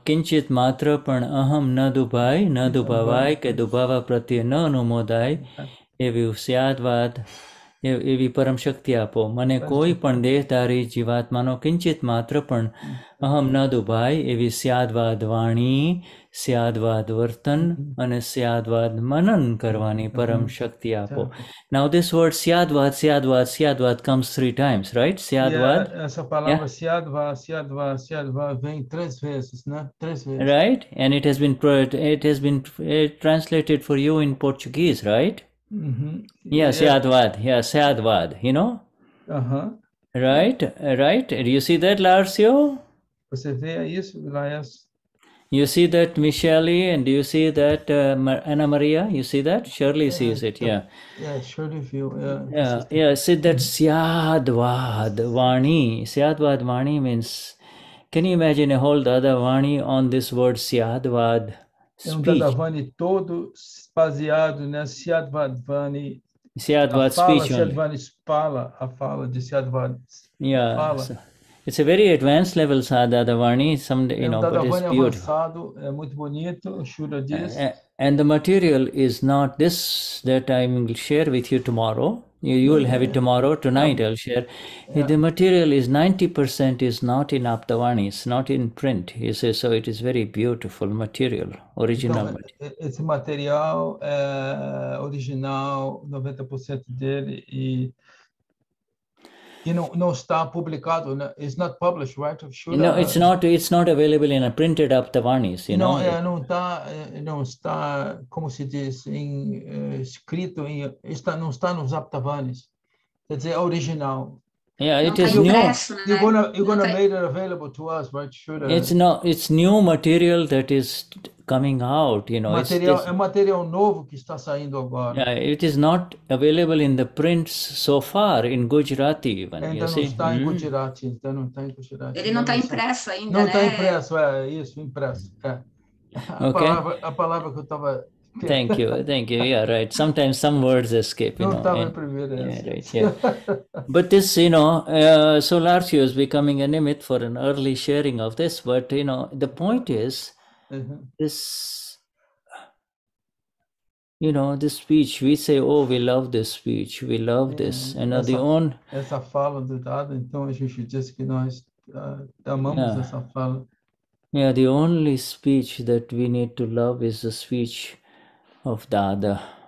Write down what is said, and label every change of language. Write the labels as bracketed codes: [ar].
[gu] Kinchit matra pan aham na dubhai ke dubhava pratya na anumodai evi syadvad એવી પરમ શક્તિ આપો મને કોઈ પણ દેહધારી જીવાત્માનો કિંચિત માત્ર પણ અહમ ન દુભાય એવી સ્યાદવાદ વાણી સ્યાદવાદ વર્તન અને સ્યાદવાદ મનન કરવાની પરમ શક્તિ આપો. [en] Now this word syadvad comes 3 times, right? Syadvad. [pt] Essa palavra syadva vem 3 vezes, né? 3 vezes. [en] Right? And it has been translated for you in Portuguese, right? Yeah, Syadvad. Yeah, Syadvad, you know? Right? Do you see that, Larcio? [pt] Você vê isso, Laias? [en] You see that, Michele, and do you see that, Anna Maria? You see that? Shirley sees it, yeah. Yeah, Shirley view, Yeah, see that Syadvad Vani. Syadvad Vani means, can you imagine a whole Dada Vani on this word Syadvad? Speech. [pt] Dadavani todo baseado nessa Syadvadvani. [en] Syadvad speech. [pt] Syadvani fala, a fala de Syadvad. [en] Yeah, so it's a very advanced level Dadavani. Someday, you know, but it's beautiful. [pt] Avançado, é muito bonito, Shuddha diz. [en] And the material is not this that I will share with you tomorrow. You will have it tomorrow. Tonight I'll share. The material is 90% is not in Aptavani. It's not in print. He says, so it is very beautiful material, original material. [pt] Esse material é original, 90% dele, e não está publicado, né? [en] It's not published, right? No, it's not available in a printed Aptavanis, you know. [pt] Não está, como se diz, escrito, não está nos Aptavanis. Quer dizer, é original. [en] Yeah, it is new. You're gonna make it available to us, right? It's new material that is coming out, you know. [pt] É material novo que está saindo agora. [en] Yeah, it is not available in the prints so far in Gujarati even. [pt] Ainda não está em Gujarati, ainda não está em Gujarati. Ele não está impresso ainda, não está impresso, isso, impresso. A palavra que eu estava. [en] Thank you. Yeah, right. Sometimes some words escape, you know. Yeah, right, yeah. But this, you know, so Larcio is becoming a nimit for an early sharing of this. But, you know, the point is, this, you know, this speech, we say, oh, we love this speech, we love this. And [pt] essa fala do Dada, então a gente diz que nós amamos essa fala. [en] Yeah, the only speech that we need to love is the speech of Dada.